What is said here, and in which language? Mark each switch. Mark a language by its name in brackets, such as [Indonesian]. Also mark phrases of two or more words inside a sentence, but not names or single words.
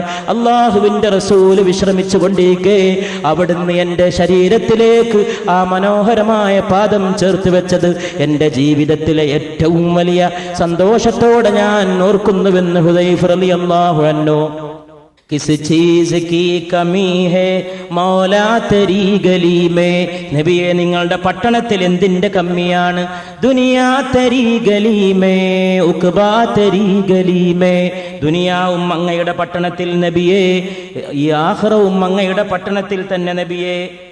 [Malayalam] അള്ളാഹുവിന്റെ റസൂൽ വിശ്രമിച്ചു കൊണ്ടിരിക്കെ അവിടുന്ന് എന്റെ ശരീരത്തിലേക്ക് ആ മനോഹരമായ പാദം ചേർത്ത് വെച്ചത് എന്റെ ജീവിതത്തിലെ ഏറ്റവും വലിയ സന്തോഷത്തോടെ ഞാൻ ഓർക്കുന്നുവെന്ന് ഹുദൈഫ [Arabic] رضي الله عنه. [Urdu] کس چیز کی کمی ہے مولا تیری گلی میں. [Malayalam] നബിയെ നിങ്ങളുടെ പട്ടണത്തിൽ എന്തിന്റെ കമ്മിയാണ്? [Urdu] دنیا تیری گلی میں عقبیٰ تیری گلی میں. [Malayalam] ദുനിയാവും അങ്ങയുടെ പട്ടണത്തിൽ നബിയെ, ഈ ആഖിറവും അങ്ങയുടെ പട്ടണത്തിൽ തന്നെ നബിയെ.